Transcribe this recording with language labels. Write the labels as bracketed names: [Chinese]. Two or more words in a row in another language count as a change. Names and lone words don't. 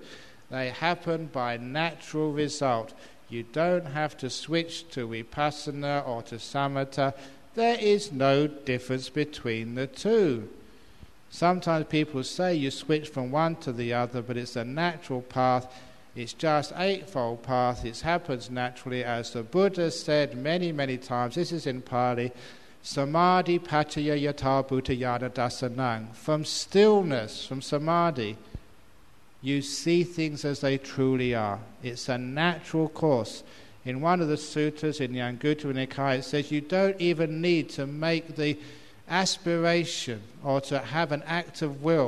[English] They happen by natural result. You don't have to switch to vipassana or to samatha. There is no difference between the two. Sometimes people say you switch from one to the other, but it's a natural path. It's just eightfold path. It happens naturally, as the Buddha said many, many times. This is in Pali. [Pali] Samadhi pachaya yata bhutayana dasanang. [English] From stillness, from samadhi, you see things as they truly are. It's a natural course. In one of the sutras in the Anguttara Nikaya, it says you don't even need to make the aspiration or to have an act of will.